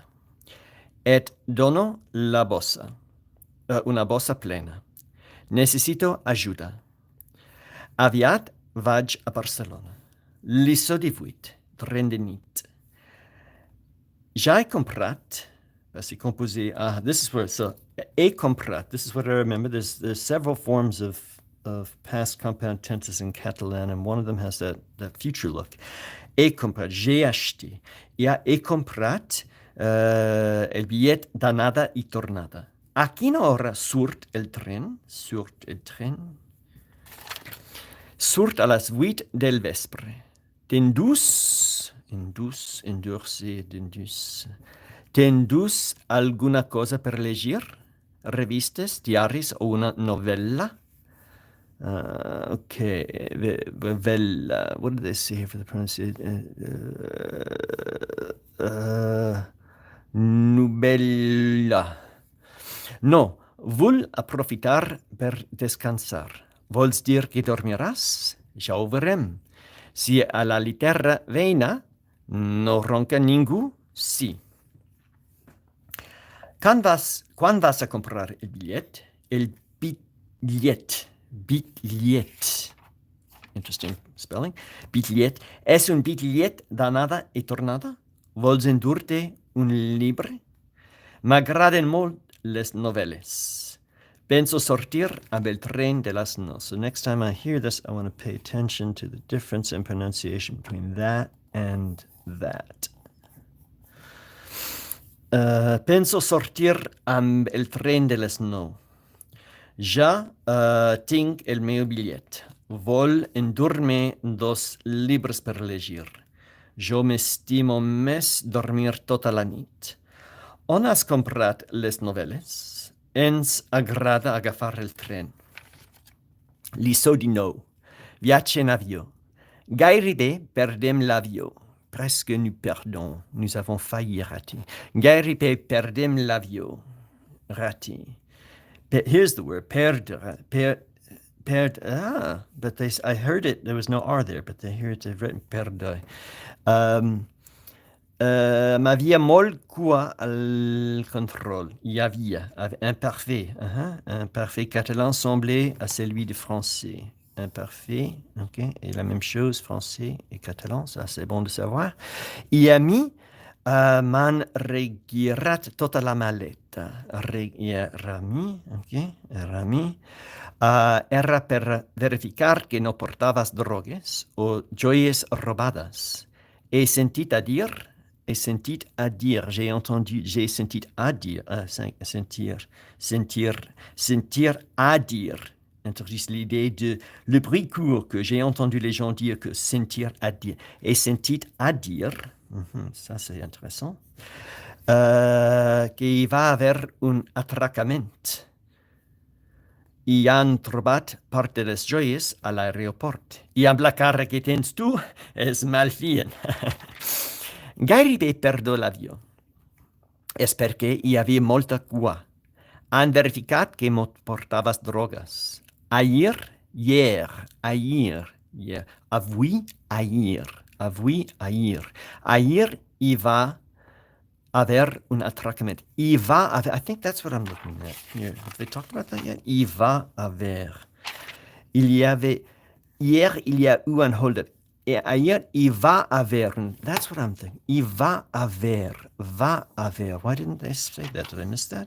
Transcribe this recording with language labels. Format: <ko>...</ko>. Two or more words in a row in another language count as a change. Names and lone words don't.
<ca>Et dono la bossa, una bossa plena. Necessito ajuda. Aviat vaig a Barcelona. Lliçó 18, tren de nit. Ja he comprat,</ca> <fr>c'est composé,</fr> <en>this is where, so,</en> <ca>he comprat,</ca> <en>this is what I remember, there's several forms of past compound tenses in Catalan, and one of them has that future look.</en> <ca>He comprat,</ca> <fr>j'ai acheté.</fr> <ca>He comprat el billet d'anada i tornada. A quina hora surt el tren? Surt el tren? Surt a les 8 del vespre. T'endús alguna cosa per llegir? Revistes, diaris o una novella?</ca> <en>Okay, novella. What did they say here for the pronunciation?</en> <ca>Novella. No, vull aprofitar per descansar. Vols dir que dormiràs? Ja ho veurem. Si a la litera veïna no ronca ningú, sí. Quan vas a comprar el bitllet? El bitllet.</ca> <en>Interesting spelling.</en> <ca>Bitllet. És un bitllet d'anada i tornada? Vols endur-te un llibre? M'agraden molt les novel·les. Penso sortir amb el tren de las 9.</ca> <en>So next time I hear this, I want to pay attention to the difference in pronunciation between that and that.</en> <ca>Penso sortir amb el tren de les 9. Ja tinc el meu bitllet. Vol endur-me 2 llibres per llegir. Jo m'estimo més dormir tota la nit. On has comprat les novel·les? Ens agrada agafar el tren. Lliçó 19. Viatge en avió. Gairebé perdem l'avió.</ca> <fr>Presque nous perdons. Nous avons failli rater.</fr> <ca>Gairebé perdem l'avió.</ca> <fr>Rater.</fr> <en>Here's the word. Perdre. But I heard it. There was no R there, but they hear it written perdre.</en> <ca>M'havia molt cua al contrôle.</ca> <fr>Il y havia. Imparfait. Imparfait catalan semblait à celui de français. Imparfait, ok, et la même chose, français et catalan, ça c'est bon de savoir.</fr> <ca>I a mi m'han regirat tota la maleta. Era per verificar que no portaves drogues o joies robades. He sentit a dire,</ca> <fr>j'ai senti à dire, sentir à dire. Introduit l'idée de le bruit court que j'ai entendu les gens dire que sentir à dire. Et sentit à dire, ça c'est intéressant, qu'il</fr> <ca>va haver un atracament. I han trobat part de les joies a l'aeroport. I amb la cara que tens tu, és mal fien. Gairebé perdo l'avió. És perquè hi havia molta cua. Han verificat que no portaves drogues. Hier. Avui, ahir. Ahir hi va haver un atracament.</ca> <en>I think that's what I'm looking at here. Have they talked about that yet?</en> <ca>I va haver.</ca> <fr>Hier, il y a eu un hold-up.</fr> <es>ayer,</es> <ca>il va haver.</ca> <en>That's what I'm thinking.</en> <ca>Il va haver. Va haver.</ca> <en>Why didn't they say that? Did I miss that?</en>